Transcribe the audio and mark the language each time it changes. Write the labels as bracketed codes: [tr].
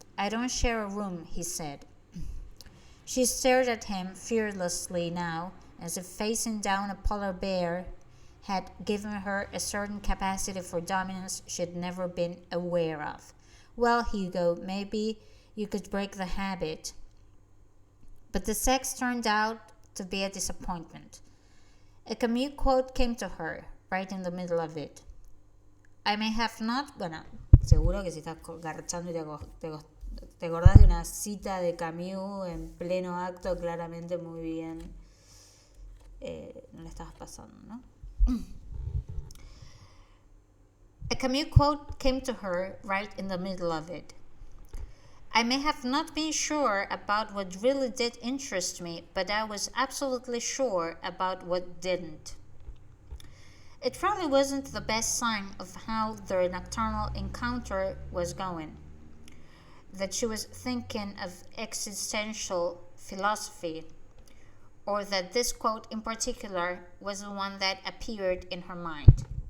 [en] I don't share a room, he said. She stared at him fearlessly now, as if facing down a polar bear had given her a certain capacity for dominance she'd never been aware of. Well, Hugo, maybe you could break the habit. But the sex turned out to be a disappointment. A Camus quote came to her, right in the middle of it. I may have not... [es] Bueno, seguro que si estás garchando y te acordás de una cita de Camus en pleno acto, claramente muy bien. No le estabas pasando, ¿no? [en] A Camus quote came to her, right in the middle of it. I may have not been sure about what really did interest me, but I was absolutely sure about what didn't. It probably wasn't the best sign of how their nocturnal encounter was going, that she was thinking of existential philosophy, or that this quote in particular was the one that appeared in her mind.